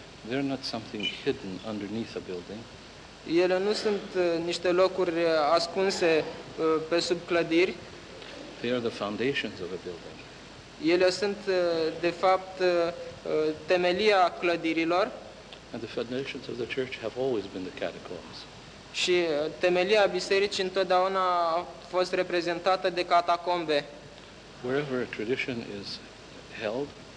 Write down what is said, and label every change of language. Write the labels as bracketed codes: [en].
[en] They're not something hidden underneath a building. [ro] Ele nu sunt niște locuri ascunse pe sub clădiri. [en] They are the foundations of a building. [ro] Ele sunt, de fapt, temelia clădirilor. [en] And the foundations of the church have always been the catacombs. [ro] Și temelia bisericii întotdeauna a fost reprezentată de catacombe. [en] Wherever a tradition is held,